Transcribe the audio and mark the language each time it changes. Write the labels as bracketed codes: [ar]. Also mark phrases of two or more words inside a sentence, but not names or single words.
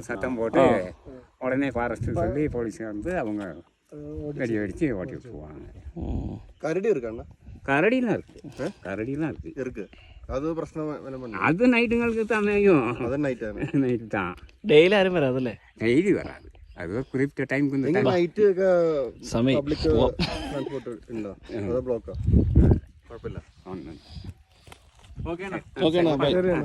[ta] சத்தம் போட்டு உடனே ஃபாரஸ்ட்டு சொல்லி போலீஸ் வந்து அவங்க வெடி வெடித்து ஓட்டி விட்டுருவாங்க. கரடி இருக்காண்ணா? கரடிலாம் இருக்கு. அது பிரச்சனை. அது நைட்டுங்களுக்கு தான் மேயும். அது நைட்டு தான். டெய்லி யாரும் வராதுல்ல. டெய்லி வராது. அது ஒரு குறிப்பிட்ட டைமுக்கு இந்த [ml] നൈറ്റ് ഒക്കെ സമയം പബ്ലിക് ട്രാൻസ്പോർട്ട് ഉണ്ടോ അതോ ബ്ലോക്കോ? കുഴപ്പമില്ല. [ta] ஓகேண்ணா. [ml] ബൈ.